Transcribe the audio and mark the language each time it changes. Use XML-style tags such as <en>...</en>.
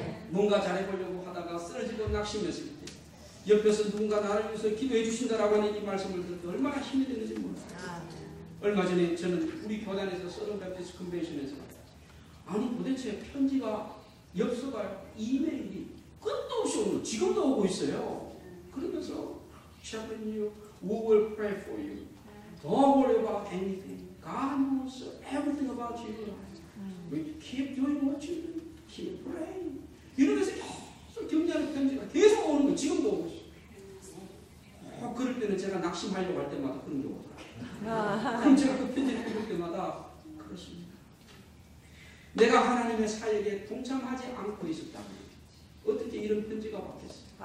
<ko>뭔가 잘해보려고 하다가 쓰러지고 낙심했을 때 옆에서 누군가 나를 위해서 기도해 주신다라고 하는 이 말씀을 들을 때 얼마나 힘이 되는지 몰라요. 얼마 전에 저는 우리 교단에서 서던 베프티스트 컨벤션에서 아니 도대체 편지가 엽서가 이메일이 끝도 없이 오는 지금도 오고 있어요. 그러면서</ko> <en>샤프님, we will pray for you. Don't worry about anything. God knows everything about you. We keep doing what you do. Keep praying.</en> <ko>이러면서 계속 격려하는 편지가 계속 오는 거예요. 지금도 오고 있어요. 그럴 때는 제가 낙심하려고 할 때마다 그런 게 오더라고요. 그럼 제가 그 편지를 읽을 때마다 그렇습니다. 내가 하나님의 사역에 동참하지 않고 있었다면 어떻게 이런 편지가 왔겠어요?</ko>